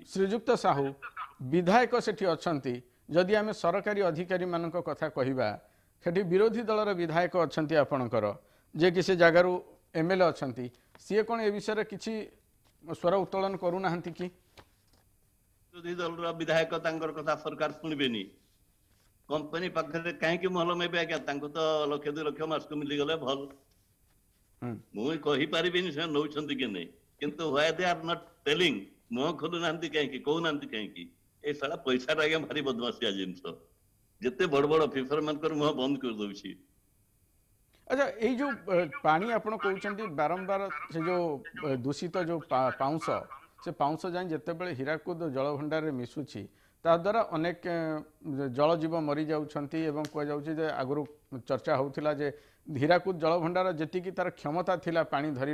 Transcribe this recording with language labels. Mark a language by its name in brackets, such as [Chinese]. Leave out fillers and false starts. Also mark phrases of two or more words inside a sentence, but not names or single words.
[Odia] ଶ୍ରୀଯୁକ୍ତ ସାହୁ ବିଧାୟକ ସେଠି ଅଛନ୍ତି ଯଦି ଆମେ ସରକାରୀ ଅଧିକାରୀମାନଙ୍କ କଥା କହିବା ସେଠି ବିରୋଧୀ ଦଳର ବିଧାୟକ ଅଛନ୍ତି ଆପଣଙ୍କର ଯେ କି ସେ ଜାଗାରୁ ଏମଏଲଏ ଅଛନ୍ତି ସିଏ କ'ଣ ଏ ବିଷୟରେ କିଛି ସ୍ୱର ଉତ୍ତୋଳନ କରୁନାହାନ୍ତି କି ବିରୋଧୀ ଦଳର ବିଧାୟକ ତାଙ୍କର କଥା ସରକାର ଶୁଣିବେନି କମ୍ପାନୀ ପାଖରେ କାହିଁକି ମହଲମେଇବେ ଆଜ୍ଞା ତାଙ୍କୁ ତ 1-2 ଲକ୍ଷ ମାସକୁ ମିଳିଗଲେ ଭଲ ମୁଁ କହିପାରିବିନି ସେ ନଉଛନ୍ତି କି ନାହିଁ କିନ୍ତୁ [English] why they are not telling [Odia] ମୁହଁ ଖୋଲୁନାହାନ୍ତି କାହିଁକି କହୁନାହାନ୍ତି କାହିଁକି ଏ ସାରା ପଇସାଟା ଆଜ୍ଞା ଭାରି ବଦମାସିଆ ଜିନିଷ ଯେତେ ବଡ ବଡ ଅଫିସର ମାନଙ୍କର ମୁହଁ ବନ୍ଦ କରିଦଉଛି ଆଚ୍ଛା ଏଇ ଯେଉଁ ପାଣି ଆପଣ କହୁଛନ୍ତି ବାରମ୍ବାର ସେ ଯେଉଁ ଦୂଷିତ ଯେଉଁ ପାଉଁଶ ସେ ପାଉଁଶ ଯାଇ ଯେତେବେଳେ ହୀରାକୁଦ ଜଳଭଣ୍ଡାରରେ ମିଶୁଛି ତାଦ୍ୱାରା ଅନେକ ଜଳଜୀବ ମରିଯାଉଛନ୍ତି ଏବଂ କୁହାଯାଉଛି ଯେ ଆଗରୁ ଚର୍ଚ୍ଚା ହେଉଥିଲା ଯେ ହୀରାକୁଦ ଜଳଭଣ୍ଡାର ଯେତିକି ତାର କ୍ଷମତା ଥିଲା ପାଣି ଧରି